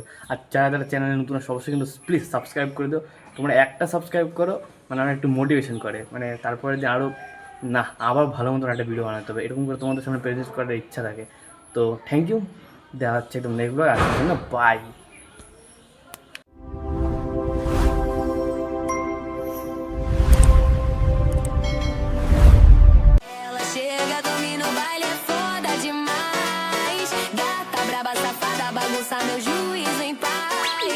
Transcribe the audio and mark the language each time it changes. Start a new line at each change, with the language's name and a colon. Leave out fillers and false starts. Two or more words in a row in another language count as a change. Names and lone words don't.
Bangla: আর যারা চ্যানেলে নতুন অবশ্যই কিন্তু প্লিজ সাবস্ক্রাইব করে দিও। তোমরা একটা সাবস্ক্রাইব করো মানে আমার একটু মোটিভেশন করে, মানে তারপরে যে আরও না আবার ভালো মতন একটা ভিডিও বানাতে হবে, এরকম করে তোমাদের সামনে প্রেজেন্ট করার ইচ্ছা থাকে। তো
English: thank you,
Bangla: দেখা হচ্ছে একদম
English: next blog.
Bangla: আজকের জন্য বাই।
Portuguese: Ela chega, domina o baile, é foda demais. Gata, braba, safada, bagunça meu juízo em paz.